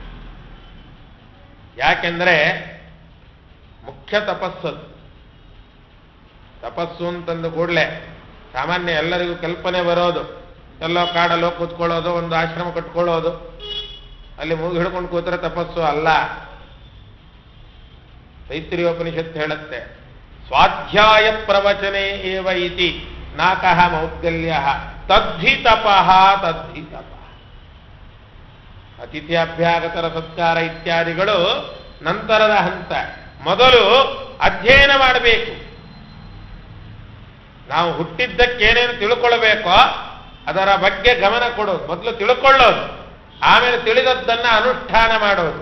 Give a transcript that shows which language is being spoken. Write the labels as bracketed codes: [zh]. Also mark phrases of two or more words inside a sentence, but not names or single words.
[kn] ಯಾಕೆಂದ್ರೆ ಮುಖ್ಯ ತಪಸ್ಸು ಅಂತಂದು ಕೂಡಲೇ ಸಾಮಾನ್ಯ ಎಲ್ಲರಿಗೂ ಕಲ್ಪನೆ ಬರೋದು, ಎಲ್ಲೋ ಕಾಡಲ್ಲೋ ಕೂತ್ಕೊಳ್ಳೋದು, ಒಂದು ಆಶ್ರಮ ಕಟ್ಕೊಳ್ಳೋದು, ಅಲ್ಲಿ ಮೂಗು ಹಿಡ್ಕೊಂಡು ಕೂತ್ರೆ ತಪಸ್ಸು ಅಲ್ಲ. ತೈತ್ರಿಯೋಪನಿಷತ್ತು ಹೇಳುತ್ತೆ, [sa] ಸ್ವಾಧ್ಯಾಯ ಪ್ರವಚನೆ ಏವ ಇತಿ ನಾಕಃ ಮೌದ್ಗಲ್ಯ ತದ್ಧಿ ತಪಃ. [kn] ಅತಿಥ್ಯಾಭ್ಯಾಗತರ ಸತ್ಕಾರ ಇತ್ಯಾದಿಗಳು ನಂತರದ ಹಂತ. ಮೊದಲು ಅಧ್ಯಯನ ಮಾಡಬೇಕು. ನಾವು ಹುಟ್ಟಿದ್ದಕ್ಕೇನೇನು ತಿಳ್ಕೊಳ್ಬೇಕೋ ಅದರ ಬಗ್ಗೆ ಗಮನ ಕೊಡೋದು, ಮೊದಲು ತಿಳ್ಕೊಳ್ಳೋದು, ಆಮೇಲೆ ತಿಳಿದದ್ದನ್ನು ಅನುಷ್ಠಾನ ಮಾಡೋದು.